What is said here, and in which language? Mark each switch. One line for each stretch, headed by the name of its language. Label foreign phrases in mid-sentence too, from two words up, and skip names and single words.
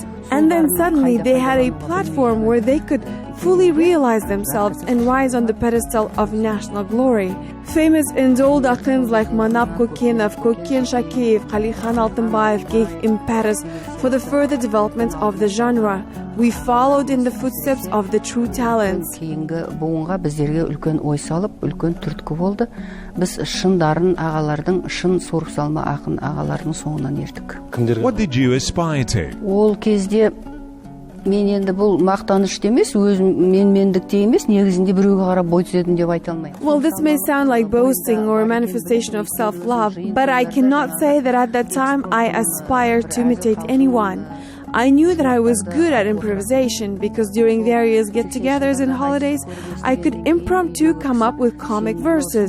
English: And then suddenly they had a platform where they could fully realize themselves and rise on the pedestal of national glory. Famous and old akyns like Manap Kokenov, Koken Shakeyev, Khalilkhan Altınbayev gave impetus for the further development of the genre. We followed in the footsteps of the true talents.
Kazakh: Кейінгі буынға біздерге үлкен ой салып, үлкен түрткі болды. Біз шын дарын ағалардың, шын сорып салма ақын ағалардың соңынан ертік.
English: What did you aspire to?
Kazakh: Ол кезде мен енді бұл мақтанышты емес, өзім менмендікте емес, негізінде біреуге қарап бой түзедім деп айта алмаймын.
English: Well, this may sound like boasting or a manifestation of self-love, but I cannot say that at that time I aspired to imitate anyone. I knew that I was good at improvisation because during various get-togethers and holidays, I could impromptu come up with comic verses.